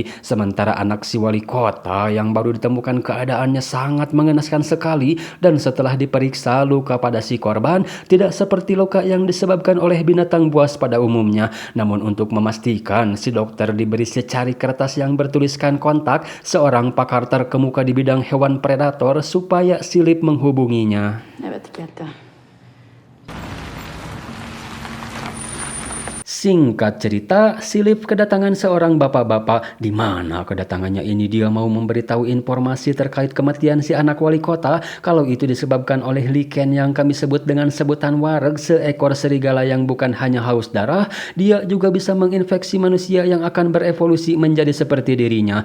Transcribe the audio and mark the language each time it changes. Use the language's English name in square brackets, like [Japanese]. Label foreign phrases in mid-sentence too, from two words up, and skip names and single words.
[Indonesian] Sementara anak si wali kota yang baru ditemukan keadaannya sangat mengenaskan sekali, dan setelah diperiksa luka pada si korban tidak seperti luka yang disebabkan oleh binatang buas pada umumnya. Namun untuk memastikan, si dokter diberi cari kertas yang bertuliskan kontak seorang pakar terkemuka di bidang hewan predator supaya Silip menghubunginya. [Norwegian] Jeg vet ikke helt, ja. [Indonesian] Singkat cerita, Silip kedatangan seorang bapak-bapak. Di mana kedatangannya ini dia mau memberitahu informasi terkait kematian si anak wali kota. Kalau itu disebabkan oleh lichen yang kami sebut dengan sebutan wareg, seekor serigala yang bukan hanya haus darah, dia juga bisa menginfeksi manusia yang akan berevolusi menjadi seperti dirinya.